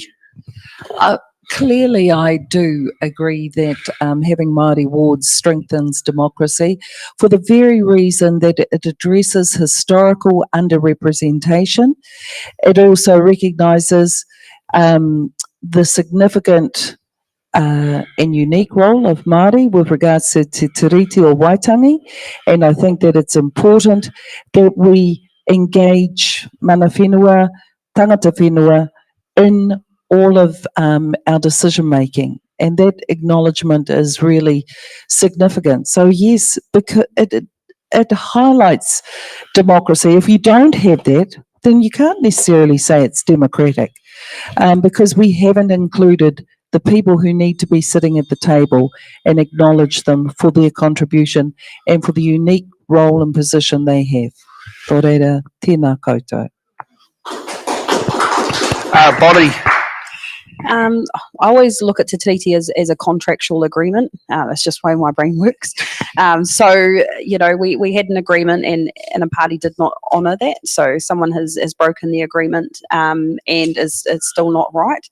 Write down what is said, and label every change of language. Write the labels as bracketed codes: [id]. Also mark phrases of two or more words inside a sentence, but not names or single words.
[en] Clearly, I do agree that having Māori wards strengthens democracy for the very reason that it addresses historical underrepresentation. It also recognises the significant and unique role of Māori with regards to Te Tiriti or Waitangi, and I think that it's important that we engage [mi] mana whenua, tangata whenua [en] in all of our decision making, and that acknowledgement is really significant. So yes, because it highlights democracy. If you don't have that, then you can't necessarily say it's democratic, because we haven't included the people who need to be sitting at the table and acknowledge them for their contribution and for the unique role and position they have. [mi] Tō reira, tēnā koutou. [en] Bonnie. I always look at Te Tiriti as a contractual agreement. That's just the way my brain works. So, you know, we had an agreement and a party did not honour that. So someone has broken the agreement and it's still not right.